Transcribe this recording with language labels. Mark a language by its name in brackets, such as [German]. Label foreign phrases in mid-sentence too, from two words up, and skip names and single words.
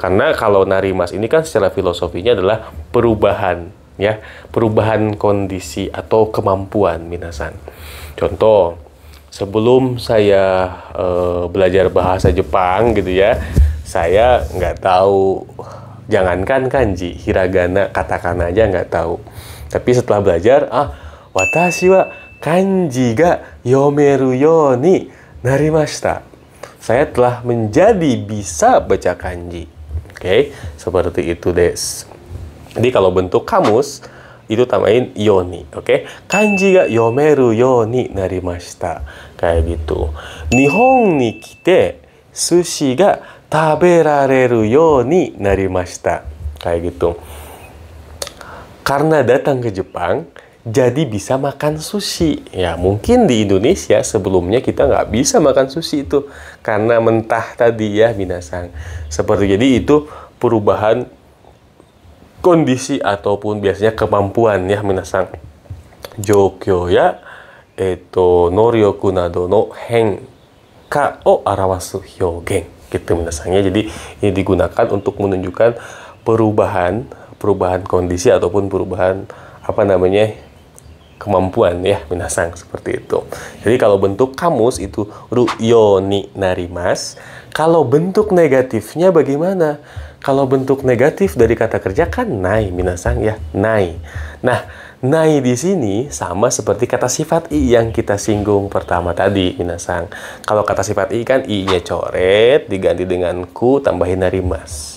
[Indonesian] Karena kalau narimas ini kan secara filosofinya adalah perubahan ya, perubahan kondisi atau kemampuan minasang. Contoh, sebelum saya belajar bahasa Jepang gitu ya, saya nggak tahu, jangankan kanji, hiragana, katakana aja nggak tahu. Tapi setelah belajar, [Japanese] 私は漢字が読めるようになりました. [Indonesian] Saya telah menjadi bisa baca kanji. Oke, seperti itu des. Jadi kalau bentuk kamus, itu tambahin yoni, oke? [Japanese] 漢字が読めるようになりました. [Indonesian] Kayak gitu. [Japanese] 日本に来て寿司が食べられるようになりました. [Indonesian] Kayak gitu. Karena datang ke Jepang, jadi bisa makan sushi. Ya, mungkin di Indonesia sebelumnya kita nggak bisa makan sushi itu. Karena mentah tadi ya, minasang. Seperti jadi itu perubahan kondisi ataupun biasanya kemampuan ya, minasang. [Japanese] 状況や、能力などの変化を表す表現. [Indonesian] Gitu minasangnya. Jadi ini digunakan untuk menunjukkan perubahan kondisi ataupun perubahan kemampuan ya minasang, seperti itu. Jadi kalau bentuk kamus itu [Japanese] るように なります. [Indonesian] Kalau bentuk negatifnya bagaimana? Kalau bentuk negatif dari kata kerja kan nai minasang ya, nai. Nah, nai di sini sama seperti kata sifat i yang kita singgung pertama tadi minasang. Kalau kata sifat i kan i-nya coret diganti dengan ku tambahin narimas.